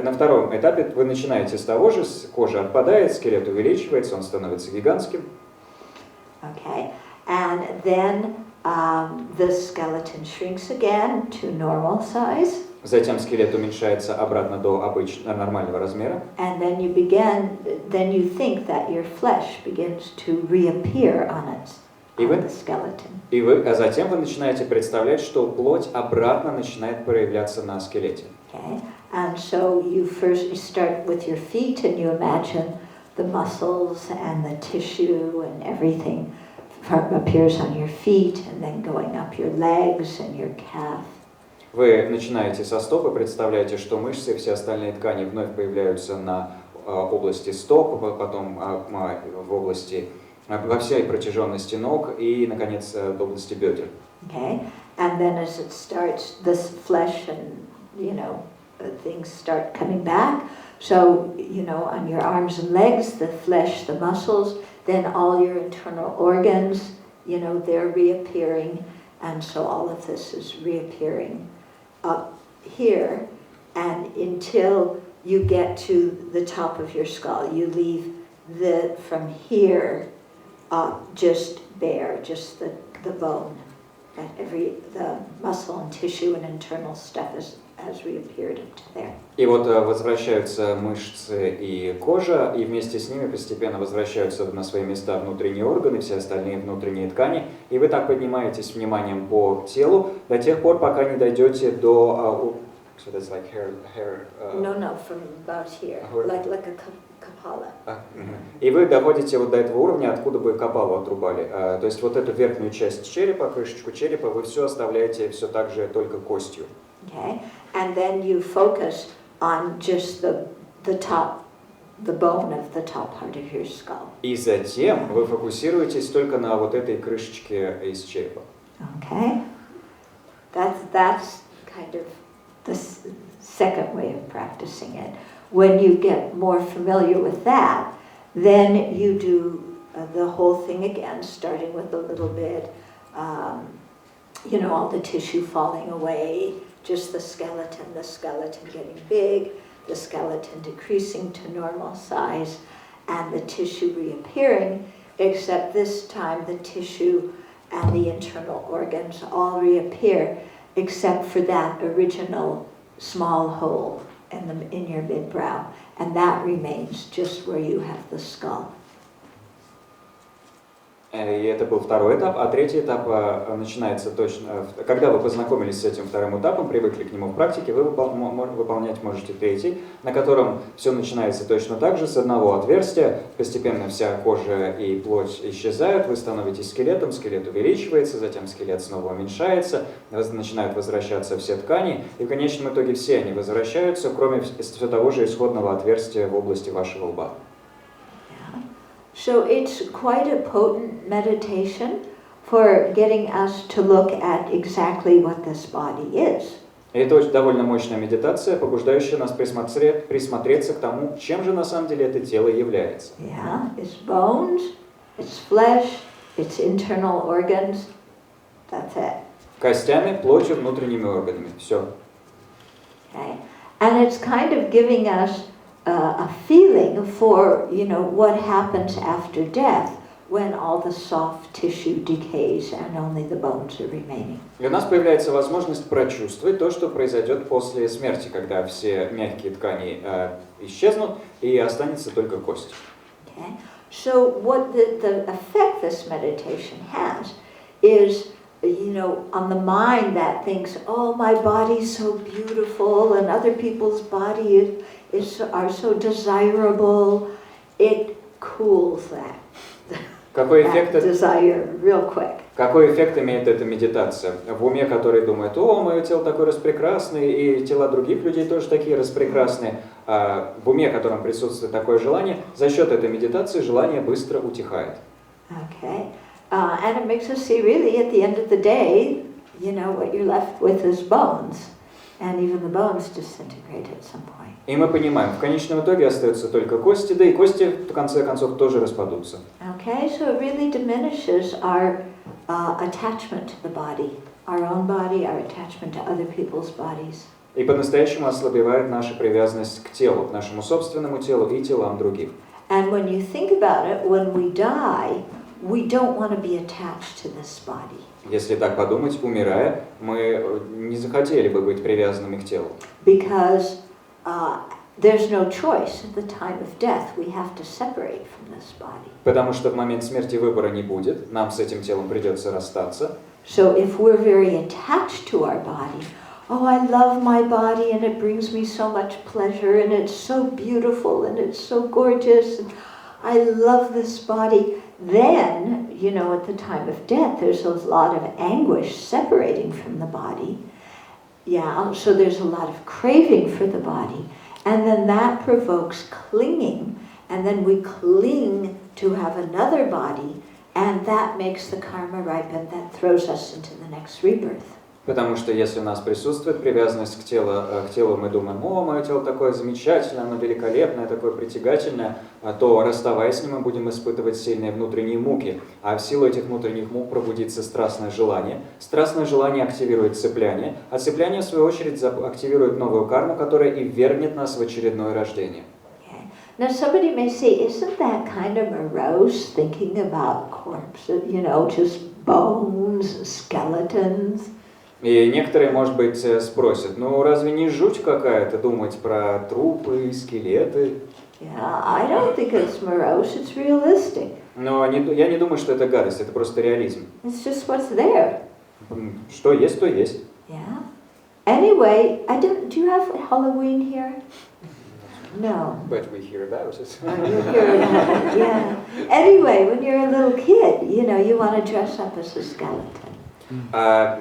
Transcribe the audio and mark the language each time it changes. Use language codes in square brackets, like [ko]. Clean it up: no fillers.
[ru] И на втором этапе вы начинаете с того же, кожа отпадает, скелет увеличивается, он становится гигантским. [en] Okay, and then the skeleton shrinks again to normal size. [ru] Затем скелет уменьшается обратно до нормального размера. [en] And then you think that your flesh begins to reappear on the skeleton. [ru] А затем вы начинаете представлять, что плоть обратно начинает проявляться на скелете. [en] Okay, and so you start with your feet and you imagine the muscles and the tissue and everything appears on your feet and then going up your legs and your calf. [ru] Вы начинаете со стоп и представляете, что мышцы и все остальные ткани вновь появляются на области стоп, потом в области, во всей протяженности ног и, наконец, в области бедер. [en] Okay, and then as it starts, this flesh and, you know, things start coming back. So, you know, on your arms and legs, the flesh, the muscles, then all your internal organs, you know, they're reappearing. And so all of this is reappearing up here, and until you get to the top of your skull, you leave from here up just bare, just the bone. That the muscle and tissue and internal stuff has reappeared up to there. [ru] И вот возвращаются мышцы и кожа, и вместе с ними постепенно возвращаются на свои места внутренние органы, все остальные внутренние ткани, и вы так поднимаетесь вниманием по телу до тех пор, пока не дойдете до... [en] So that's like hair... No, from about here, like a kapala. [ru] И вы доходите вот до этого уровня, откуда бы капалу отрубали. То есть вот эту верхнюю часть черепа, крышечку черепа, вы все оставляете все так же только костью. [en] Okay, and then you focus on just the top, the bone of the top part of your skull. [ru] И затем вы фокусируетесь только на вот этой крышечке из черепа. [en] Okay, that's kind of the second way of practicing it. When you get more familiar with that, then you do the whole thing again, starting with a little bit, you know, all the tissue falling away, just the skeleton getting big, the skeleton decreasing to normal size, and the tissue reappearing, except this time the tissue and the internal organs all reappear, except for that original small hole in your mid-brow, and that remains just where you have the skull. [ru] И это был второй этап, а третий этап начинается точно... Когда вы познакомились с этим вторым этапом, привыкли к нему в практике, вы выполнять можете третий, на котором все начинается точно так же, с одного отверстия, постепенно вся кожа и плоть исчезают, вы становитесь скелетом, скелет увеличивается, затем скелет снова уменьшается, начинают возвращаться все ткани, и в конечном итоге все они возвращаются, кроме все того же исходного отверстия в области вашего лба. [en] So it's quite a potent meditation for getting us to look at exactly what this body is. [ru] Это очень довольно мощная медитация, побуждающая нас присмотреться к тому, чем же на самом деле это тело является. [en] Yeah, it's bones It's flesh, it's internal organs. That's it. [ru] Костями, плотью, внутренними органами. Все. [en] Okay? And it's kind of giving us a feeling for, what happens after death when all the soft tissue decays and only the bones are remaining. [ru] И у нас появляется возможность прочувствовать то, что произойдет после смерти, когда все мягкие ткани исчезнут и останется только кость. [en] Okay? So what the effect this meditation has is, on the mind that thinks, oh, my body's so beautiful and other people's body are so desirable, it cools that. [ru] Какой эффект, [en] desire real quick. [ru] Какой эффект имеет эта медитация? В уме, который думает, о, мое тело такое распрекрасное, и тела других людей тоже такие распрекрасные, в уме, в котором присутствует такое желание, за счет этой медитации желание быстро утихает. [en] Okay. And it makes us see really at the end of the day, what you're left with is bones. And even the bones disintegrate at some point. [ru] И мы понимаем, в конечном итоге остаются только кости, да и кости в конце концов тоже распадутся. [en] Okay, so it really diminishes our attachment to the body, our own body, our attachment to other people's bodies. [ru] И по-настоящему ослабевает наша привязанность к телу, к нашему собственному телу и телам других. [en] And when you think about it, when we die, we don't want to be attached to this body. [ru] Если так подумать, умирая, мы не захотели бы быть привязанными к телу. [en] Because there's no choice at the time of death. We have to separate from this body. [ru] Потому что в момент смерти выбора не будет, нам с этим телом придется расстаться. [en] So if we're very attached to our body, oh, I love my body and it brings me so much pleasure and it's so beautiful and it's so gorgeous and I love this body, then, at the time of death, there's a lot of anguish separating from the body. Yeah, so there's a lot of craving for the body. And then that provokes clinging. And then we cling to have another body. And that makes the karma ripen. That throws us into the next rebirth. [ru] Потому что если у нас присутствует привязанность к телу, мы думаем, о, мое тело такое замечательное, оно великолепное, такое притягательное, то, расставаясь с ним, мы будем испытывать сильные внутренние муки. А в силу этих внутренних мук пробудится страстное желание. Страстное желание активирует цепляние, а цепляние, в свою очередь, активирует новую карму, которая и ввергнет нас в очередное рождение. [en] Now somebody may say, isn't that kind of morose thinking about corpses, just bones, skeletons? [ru] И некоторые, может быть, спросят, ну разве не жуть какая-то думать про трупы и скелеты? [en] Yeah, I don't think it's morose, it's realistic. [ru] Но я не думаю, что это гадость, это просто реализм. [en] It's just what's there. [ru] Что есть, то есть. [en] Yeah. Anyway, do you have Halloween here? No. But we hear about it. You hear about it, yeah. Anyway, when you're a little kid, you want to dress up as a skeleton.